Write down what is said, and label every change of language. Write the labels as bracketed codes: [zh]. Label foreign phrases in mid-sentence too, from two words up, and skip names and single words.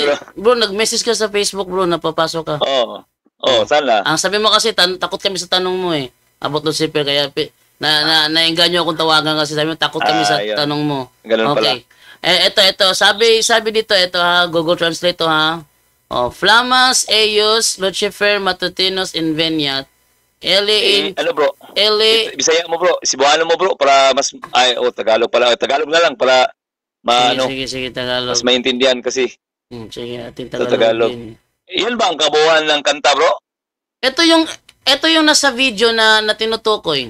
[tl] Bro, nag-message ka sa Facebook, bro, napapasok ka. Sana. Ang sabi mo kasi, takot kami sa tanong mo eh. About Lucifer, kaya naengganyo akong tawagan kasi sabi mo, takot kami sa tanong mo. Ganun okay. Pala. Ito. Sabi dito, Google Translate to ha. [la] Flamas eius Lucifer matutinus inveniat. [tl] Ano bro? Bisaya mo bro, Cebuano mo bro, para mas, Tagalog pala. Tagalog na lang, para Sige, Tagalog. Mas maintindihan kasi. Sige, ating Tagalog. Yan ba ang kabuuan ng kanta, bro? Ito yung nasa video na tinutukoy.